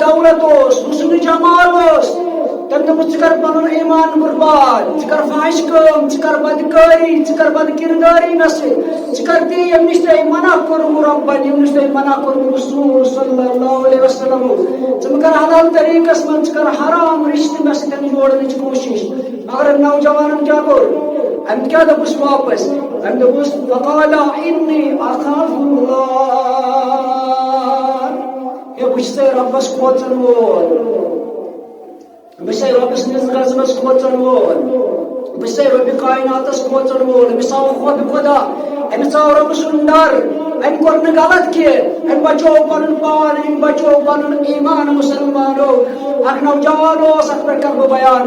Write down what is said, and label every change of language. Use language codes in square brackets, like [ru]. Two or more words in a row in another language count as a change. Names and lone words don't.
[ks] دولت اوس حُسنہِ جمال اوس تٔمۍ دوٚپُس ژٕ کر پنُن ایمان برباد ژٕ کر فحش کٲم ژٕ کر بدکٲری ژٕ کر بدکرداری مےٚ سۭتۍ ژٕ کر تی ییٚمہِ نِش تۄہہِ منع کوٚرمُت رۄبن ییٚمہِ نِش تۄہہِ منع کوٚرمُت رسول [ar] صلی اللہ علیہ وسلم [ks] ژٕ مہٕ کر حلال طریٖقس منٛز ژٕ کر حرام رشتہٕ مےٚ سۭتۍ جوڑنٕچ کوٗشش مگر نوجوانن کیٛاہ کوٚر أمۍ کیٛاہ دوٚپُس واپس أمۍ دوٚپُس [ar] فقال إني أخاف الله [ks] ہے بہٕ چھُسے رۄبس کھوژن وول بہٕ چھُسے رۄبہٕ سٕنٛدِس غضبس کھوژن وول بہٕ چھُسے رۄبہِ کایناتس کھوژن وول أمِس آو خوفہِ خۄدا أمِس آو رۄبہٕ سُنٛد ڈر أمۍ کوٚر نہٕ غلط کینٛہہ أمۍ بچوو پنُن پان أمۍ بچوو پنُن ایمان مسلمانو اکھ نوجوان اوس اتھ پٮ۪ٹھ کرٕ بہٕ بیان